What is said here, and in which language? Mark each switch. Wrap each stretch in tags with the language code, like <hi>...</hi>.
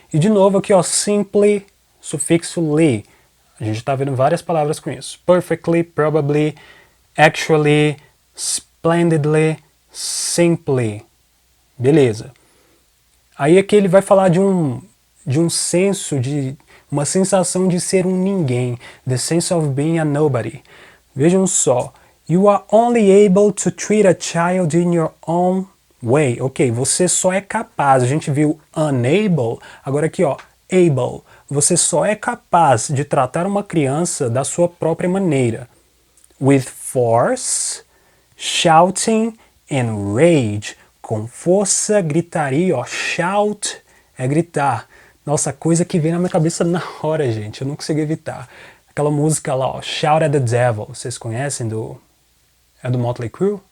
<pt>E de novo aqui, ó, simply, sufixo ly. A gente está vendo várias palavras com isso.</pt> <en>Perfectly, probably, actually, splendidly, simply. Beleza.</en> <pt>Aí aqui ele vai falar de um senso, de uma sensação de ser um ninguém.</pt> <en>The sense of being a nobody.</en> <pt>Vejam só.</pt> <en>You are only able to treat a child in your own way.</en> <pt>Ok, você só é capaz. A gente viu unable, agora aqui, ó, able. Você só é capaz de tratar uma criança da sua própria maneira.</pt> <en>With force, shouting and rage.</en> <pt>Com força, gritaria, ó. Shout é gritar. Nossa, coisa que vem na minha cabeça na hora, gente. Eu não consegui evitar. Aquela música lá, ó. Shout at the Devil. Vocês conhecem É do Motley Crue?</pt>